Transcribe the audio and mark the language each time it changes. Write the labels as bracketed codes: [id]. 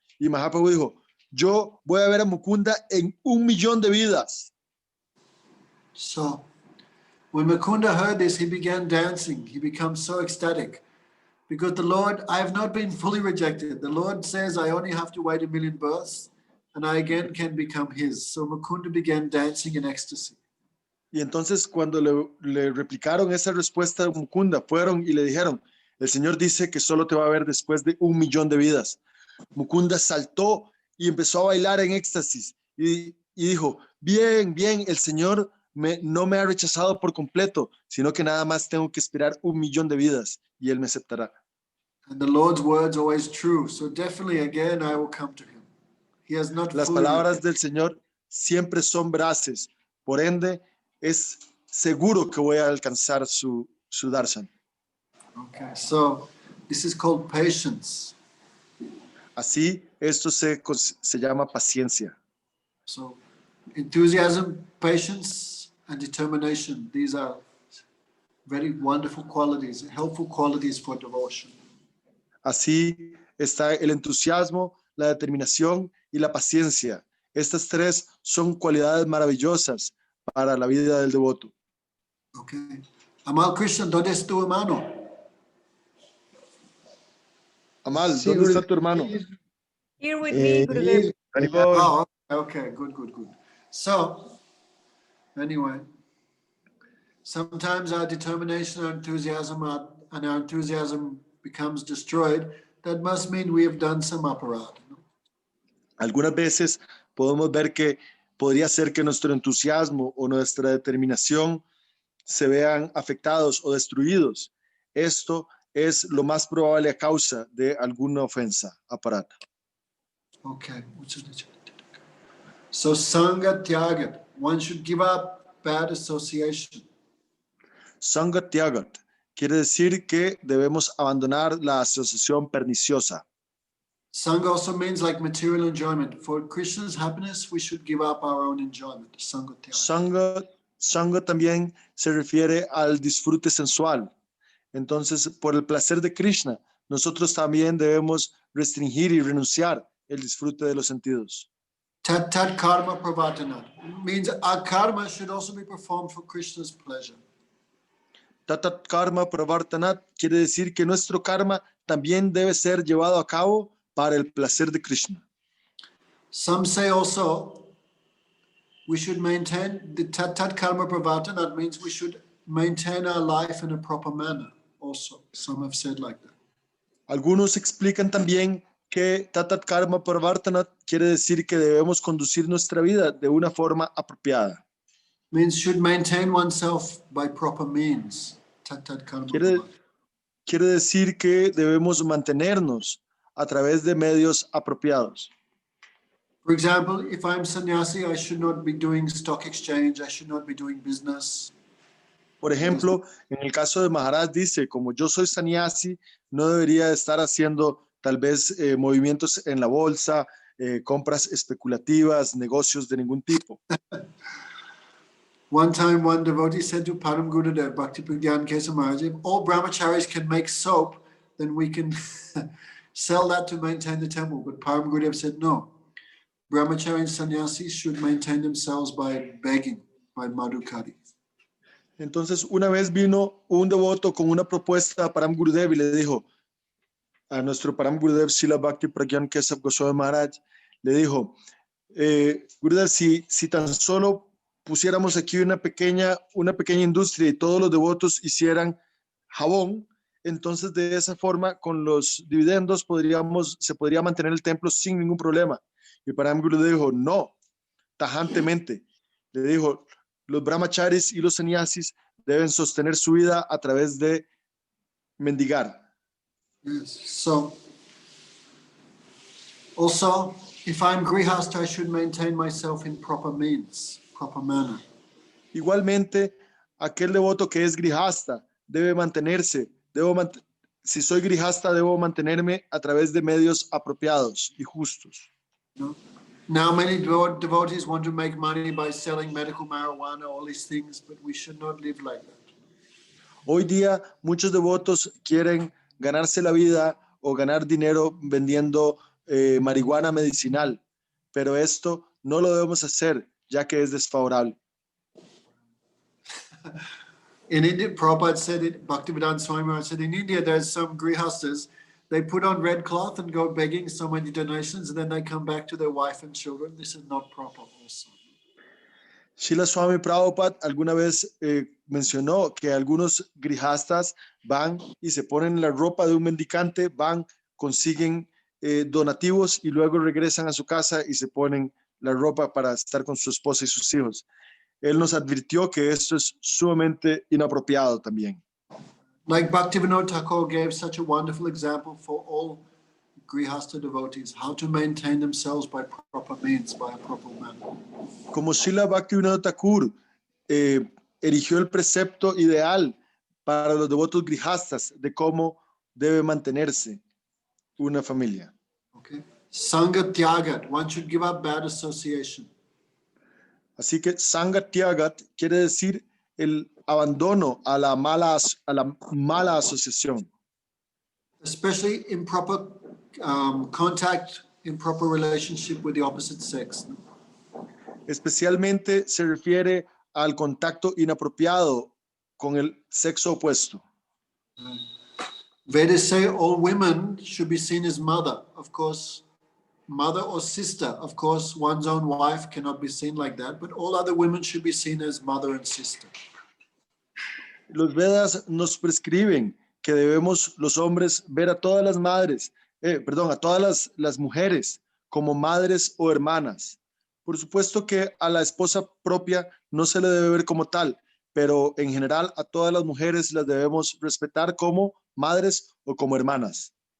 [es] Y Mahaprabhu dijo, yo voy a ver a Mukunda en 1 millón de vidas. [en] So when Mukunda heard this, he began dancing. He became so ecstatic because the Lord, I have not been fully rejected. The Lord says I only have to wait 1 million births and I again can become his. So Mukunda began dancing in ecstasy. [es] Y entonces cuando le replicaron esa respuesta de Mukunda, fueron y le dijeron, el Señor dice que solo te va a ver después de 1 millón de vidas. Mukunda saltó y empezó a bailar en éxtasis y dijo, bien, el Señor no me ha rechazado por completo, sino que nada más tengo que esperar 1 millón de vidas y Él me aceptará. [en] And the Lord's words are always true. So definitely again, I will come to him. He has not [es] Las [en] fully [es] palabras del Señor siempre son veraces, por ende es seguro que voy a alcanzar su darshan. [en] Okay, so this is called patience. [es] Así, esto se llama paciencia. [en] So enthusiasm, patience, and determination. These are very wonderful qualities, helpful qualities for devotion. [es] Así está el entusiasmo, la determinación y la paciencia. Estas tres son cualidades maravillosas para la vida del devoto. [en] Okay. [es] Amal Krishna, ¿dónde es tu hermano? Amal, Sí, ¿dónde está Gurudev. tu hermano? [en] Here with me, Gurudev. Haribol. Oh, okay, good. So, anyway, sometimes our determination, our enthusiasm, and our enthusiasm becomes destroyed. That must mean we have done some aparat. [es] Algunas veces podemos ver que podría ser que nuestro entusiasmo o nuestra determinación se vean afectados o destruidos. Esto es lo más probable a causa de alguna ofensa aparata. [en] Okay. So Sangha Tyagat, one should give up bad association. [es] Sangha Tyagat quiere decir que debemos abandonar la asociación perniciosa. [en] Sangha also means like material enjoyment. For Krishna's happiness, we should give up our own enjoyment. Sangha tyaga. [es] Sangha también se refiere al disfrute sensual. Entonces, por el placer de Krishna, nosotros también debemos restringir y renunciar el disfrute de los sentidos. [en] Tat tat karma pravartana means our karma should also be performed for Krishna's pleasure. [es] Tatat karma pravartanat quiere decir que nuestro karma también debe ser llevado a cabo para el placer de Krishna. [en] Some say also we should maintain the tat tat karma pravartana means we should maintain our life in a proper manner. Also, some have said like that. [es] Algunos explican también que Tatat karma pravartanat quiere decir que debemos conducir nuestra vida de una forma apropiada. [en] Means should maintain oneself by proper means. Tat tat karma [es] Quiere, pravartana. quiere decir que debemos mantenernos a través de medios apropiados. [en] For example, if I'm sannyasi, I should not be doing stock exchange, I should not be doing business. [es] Por ejemplo, en el caso de Maharaj dice, como yo soy sannyasi, no debería estar haciendo tal vez movimientos en la bolsa, compras especulativas, negocios de ningún tipo. [en] One time, one devotee said to Param Gurudev, Bhakti Pragyan Kesa Maharaj, if all brahmacharis can make soap, then we can sell that to maintain the temple. But Param Gurudev said, no. Brahmachari and sannyasis should maintain themselves by begging, by madhukari. [es] Entonces, una vez vino un devoto con una propuesta a Param Gurudev y le dijo a nuestro Param Gurudev Srila Bhakti Pragyan Keshav Goswami Maharaj, le dijo, Gurudev, si tan solo pusiéramos aquí una pequeña industria y todos los devotos hicieran jabón, entonces de esa forma con los dividendos se podría mantener el templo sin ningún problema. Y Param Gurudev dijo, no, tajantemente. Le dijo, los brahmacharis y los sannyasis deben sostener su vida a través de mendigar. [en] Yes. So, also, if I'm grihasta, I should maintain myself in proper means, proper manner. [es] Igualmente, aquel devoto que es grihasta debe mantenerse, si soy grihasta, debo mantenerme a través de medios apropiados y justos. No? [en] Now many devotees want to make money by selling medical marijuana, all these things, but we should not live like that. [es] Hoy día muchos devotos quieren ganarse la vida o ganar dinero vendiendo marihuana medicinal, pero esto no lo debemos hacer ya que es desfavorable. [en] In India, Prabhupada said it, Bhaktivedanta Swami Maharaj said, in India there's some grihastas, they put on red cloth and go begging so many donations, and then they come back to their wife and children. This is not proper also. [es] Srila Swami Prabhupada alguna vez mencionó que algunos grihastas van y se ponen la ropa de un mendicante, van, consiguen donativos y luego regresan a su casa y se ponen la ropa para estar con su esposa y sus hijos. Él nos advirtió que esto es sumamente inapropiado también. [en] Like Bhaktivinoda Thakur gave such a wonderful example for all grihasta devotees, how to maintain themselves by proper means, by a proper manner. [es] Como Srila Bhaktivinoda Thakur erigió el precepto ideal para los devotos grihastas de cómo debe mantenerse una familia. [en] Okay. Sangha tyagat, one should give up bad association. [es] Así que Sangha Tyagat quiere decir el abandono a la mala asociación. [en] Especially improper contact, improper relationship with the opposite sex. [es] Especialmente se refiere al contacto inapropiado con el sexo opuesto. [en] Vedas say all women should be seen as mother. Of course, mother or sister. Of course, one's own wife cannot be seen like that, but all other women should be seen as mother and sister. [es] Los Vedas nos prescriben que debemos los hombres ver a todas las madres, a todas las mujeres como madres o hermanas. Por supuesto que a la esposa propia no se le debe ver como tal, pero en general a todas las mujeres las debemos respetar como madres o como hermanas.